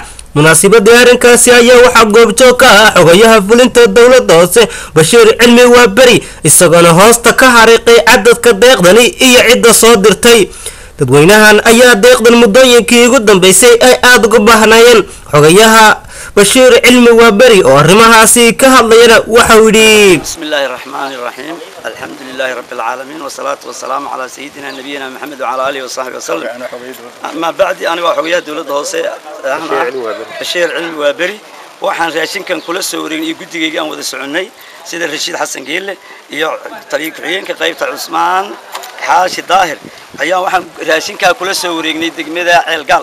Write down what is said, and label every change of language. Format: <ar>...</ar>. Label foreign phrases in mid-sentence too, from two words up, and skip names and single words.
<so>munaasabadii arrinkaasi ayaa waxa goobjoog ka ah xogayaha fulinta dowladda hoose Bashiir Cilmi Waaberi isagoo hoosta ka xariiqay cadadka deeqdani iyo cidda soo dirtay. dadweynahan ayaa deeqdan muddooyinkii ugu dambeysay ay aad uga baahnayeen. xogayaha Bashiir Cilmi Waaberi oo arrimahaasi ka hadlayna waxa uu yiri</so> <ar>بسم الله الرحمن الرحيم الحمد لله رب العالمين والصلاة والسلام على سيدنا نبينا محمد وعلى آله وصحبه وسلم. أما بعد</ar> <so>aniga xogayaha dowladda hoose Bashiir Cilmi Waaberi waxaan raashinkan kula soo wareegnay guddigayga aan wada soconay sida Rashiid Xasan Geelle iyo taliye ku-xigeenka qaybta Cusmaan Xaashi Daahir ayaa waxaan raashinka kula soo wareegnay degmada Ceelgaal.</so>